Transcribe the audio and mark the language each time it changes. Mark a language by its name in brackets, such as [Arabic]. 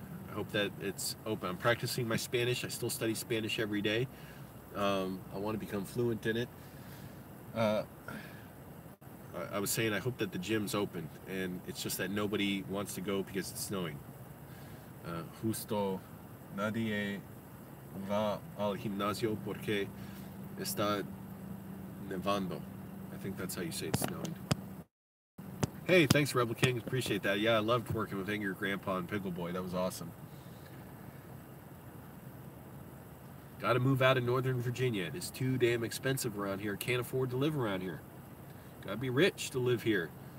[English] I hope that it's open. I'm practicing my Spanish. I still study Spanish every day. I want to become fluent in it. I was saying I hope that the gym's open, and it's just that nobody wants to go because it's snowing. [Spanish] Justo nadie va al gimnasio porque está nevando. [English] I think that's how you say it's snowing. Hey, thanks Rebel King, appreciate that. Yeah, I loved working with Angry Grandpa and Pickle Boy. That was awesome. Gotta move out of Northern Virginia. It is too damn expensive around here. Can't afford to live around here. Gotta be rich to live here.